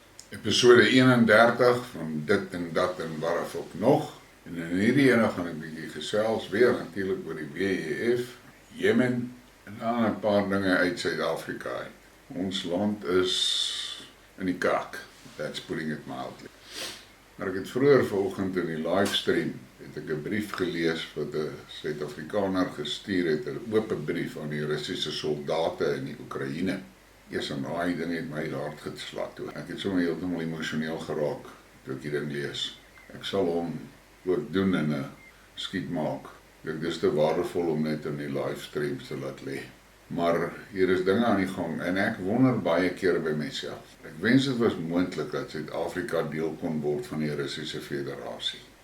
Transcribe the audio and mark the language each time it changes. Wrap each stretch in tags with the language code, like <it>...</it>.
<af>Episode 31 van dit en dat en waaraf ook nog. En in hierdie ene gaan ek bietjie gesels weer natuurlik oor die WEF, Yemen en dan 'n paar dinge uit Suid-Afrika uit. Ons land is in die kak.</af> <en>That's putting it mildly.</en> <af>Maar ek het vroeër vanoggend in die livestream het ek 'n brief gelees wat 'n Suid-Afrikaner gestuur het, 'n oop brief aan die Russiese soldate in die Oekraïne. Eers en daai ding het my hart geslaan toe. Ek het sommer heeltemal emosioneel geraak toe ek die ding lees. Ek sal hom ook doen in 'n Skidmarks. Dit is te waardevol om net in die livestreams te laat lê. Maar hier is dinge aan die gang en ek wonder baie keer by myself. Ek wens dit was moontlik dat Suid-Afrika deel kon word van die Russiese Federasie.</af>